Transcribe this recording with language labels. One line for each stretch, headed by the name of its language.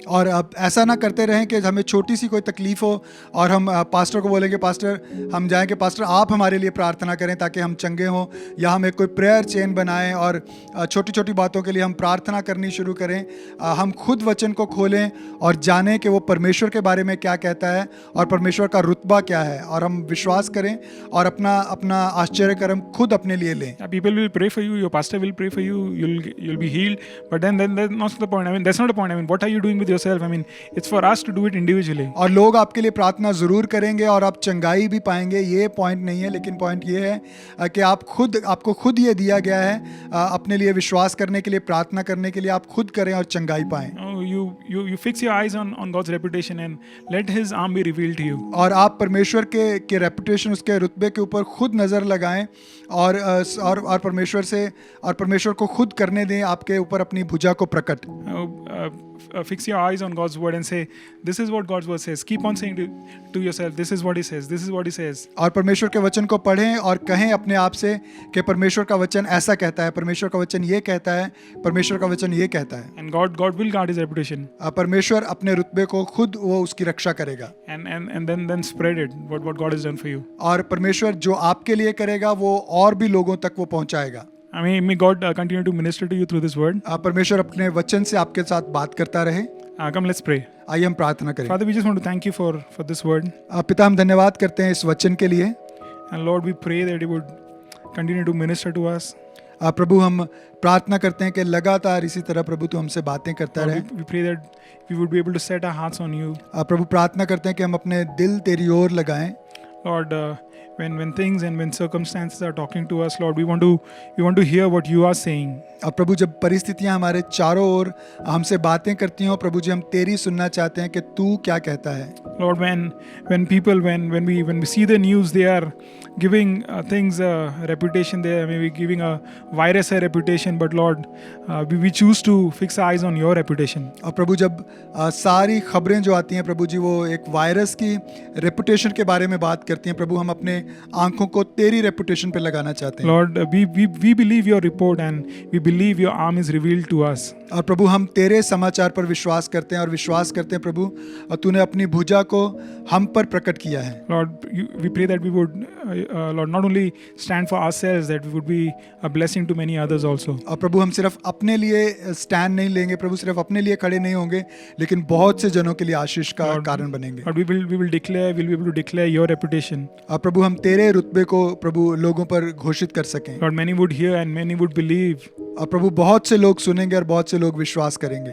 Hindi: और अब ऐसा ना करते रहें कि हमें छोटी सी कोई तकलीफ हो और हम पास्टर को बोलेंगे पास्टर हम जाएं कि पास्टर आप हमारे लिए प्रार्थना करें ताकि हम चंगे हों, या हम एक कोई प्रेयर चेन बनाएं और छोटी छोटी बातों के लिए हम प्रार्थना करनी शुरू करें। हम खुद वचन को खोलें और जानें कि वो परमेश्वर के बारे में क्या कहता है और परमेश्वर का रुतबा क्या है, और हम विश्वास करें और अपना आश्चर्य कर्म खुद अपने लिए लें।
English: People will pray for you, your pastor will pray for you, you'll be healed, but then that's not the point. That's not the point. What are you doing with yourself? It's for us to do it individually.
Hindi: और लोग आपके लिए प्रार्थना जरूर करेंगे और आप चंगाई भी पाएंगे, ये पॉइंट नहीं है, लेकिन पॉइंट ये है कि आपको खुद ये दिया गया है अपने लिए विश्वास करने के लिए, प्रार्थना करने के लिए, आप खुद करें और चंगाई पाएं।
English: You fix your eyes on God's reputation and let His arm be revealed to you.
Hindi: और आप परमेश्वर के रेपुटेशन, उसके रुतबे के ऊपर खुद नजर लगाएं और परमेश्वर को खुद करने दें आपके ऊपर अपनी भुजा को प्रकट।
English: Fix your eyes on God's word and say, this is what God's word says. Keep on saying to yourself, this is what He says, this is what He says.
Hindi: और परमेश्वर के वचन को पढ़ें और कहें अपने आप से कि परमेश्वर का वचन ऐसा कहता है, परमेश्वर का वचन ये कहता है, परमेश्वर का वचन ये कहता है।
English: And God will guard His reputation.
Hindi: परमेश्वर अपने रुतबे को खुद वो उसकी रक्षा करेगा।
English: And then spread it, what God has done for you.
Hindi: और परमेश्वर जो आपके लिए करेगा वो और भी लोगों तक वो पहुंचाएगा।
English: May God continue to minister to you through this word.
Hindi: परमेश्वर अपने वचन से आपके साथ बात करता रहे।
English: Come, let's pray.
Hindi: आइए हम प्रार्थना करें।
English: Father, we just want to thank you for this word.
Hindi: पिता हम धन्यवाद करते हैं इस वचन के लिए।
English: And Lord, we pray that You would continue to minister to us.
Hindi: प्रभु हम प्रार्थना करते हैं कि लगातार इसी तरह प्रभु तू हमसे बातें करता रहे।
English: We pray that we would be able to set our hearts on You.
Hindi: प्रभु प्रार्थना करते हैं कि हम अपने दिल तेरी ओर लगाएं।
English: Lord, when things and when circumstances are talking to us, Lord, we want to hear what You are saying.
Hindi: प्रभु जब परिस्थितियां हमारे चारों ओर हमसे बातें करती हो प्रभु जी, हम तेरी सुनना चाहते हैं कि तू क्या कहता है।
English: Lord, when we see the news, they are giving things a reputation. They are maybe giving a virus a reputation, but Lord, we choose to fix our eyes on Your reputation.
Hindi: और प्रभु जब सारी खबरें जो आती हैं प्रभु जी वो एक virus की रेपुटेशन के बारे में बात करती हैं, प्रभु हम अपने आंखों को तेरी रेपुटेशन पे लगाना चाहते हैं।
English: Lord, we believe Your report and we believe Your arm is revealed to us.
Hindi: और प्रभु हम तेरे समाचार पर विश्वास करते हैं और विश्वास करते हैं प्रभु और तूने अपनी भुजा को हम पर प्रकट किया है।
English: Lord, we pray that we would, Lord, not only stand for ourselves, that we would be a blessing to many others also.
Hindi: और प्रभु हम सिर्फ अपने लिए स्टैंड नहीं लेंगे प्रभु, सिर्फ अपने लिए खड़े नहीं होंगे, लेकिन बहुत से जनों के लिए आशीष का कारण बनेंगे।
English: Lord, we'll be able to declare Your reputation.
Hindi: और प्रभु हम तेरे रुतबे को प्रभु लोगों पर घोषित कर सकें।
English: Lord, many would hear and many would believe.
Hindi: और प्रभु बहुत से लोग सुनेंगे और बहुत से लोग विश्वास करेंगे।